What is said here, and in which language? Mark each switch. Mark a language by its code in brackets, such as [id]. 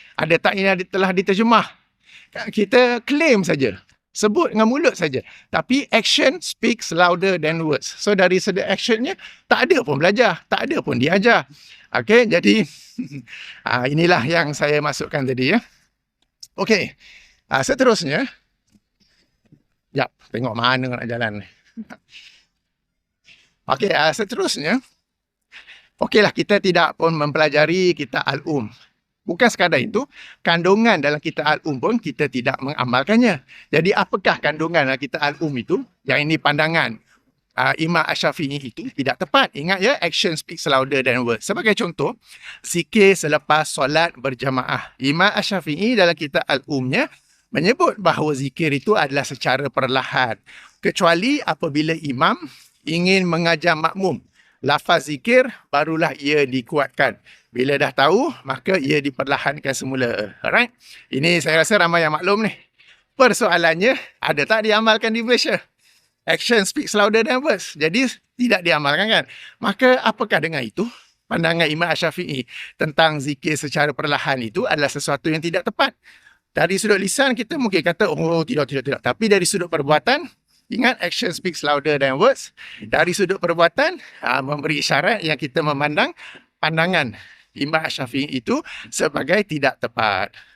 [ms] Ada tak ini telah diterjemah? Kita claim saja. Sebut dengan mulut saja. [en] Tapi action speaks louder than words. [ms] So dari segi actionnya, tak ada pun belajar. Tak ada pun diajar. Okay, jadi inilah yang saya masukkan tadi ya. Okay, seterusnya. Jap, tengok mana nak jalan ni. Okay, seterusnya. Okeylah, kita tidak pun mempelajari kitab Al-Um. Bukan sekadar itu, kandungan dalam kitab Al-Um pun kita tidak mengamalkannya. Jadi apakah kandungan dalam kitab Al-Um itu? Yang ini pandangan Imam Asy-Syafi'i itu tidak tepat. Ingat ya, [en] action speaks louder than words. [ms] Sebagai contoh, zikir selepas solat berjamaah. Imam Asy-Syafi'i dalam kitab Al-Umnya menyebut bahawa zikir itu adalah secara perlahan. Kecuali apabila imam ingin mengajar makmum. Lafaz zikir barulah ia dikuatkan. Bila dah tahu, maka ia diperlahankan semula. Alright? Ini saya rasa ramai yang maklum ni. Persoalannya, ada tak diamalkan di Malaysia? [en] Action speaks louder than words. [ms] Jadi, tidak diamalkan kan? Maka, apakah dengan itu? Pandangan Imam Asy-Syafi'i tentang zikir secara perlahan itu adalah sesuatu yang tidak tepat. Dari sudut lisan, kita mungkin kata, oh tidak. Tapi dari sudut perbuatan, ingat, [en] action speaks louder than words. [ms] Dari sudut perbuatan, memberi isyarat yang kita memandang pandangan Imam Asy-Syafi'i itu sebagai tidak tepat.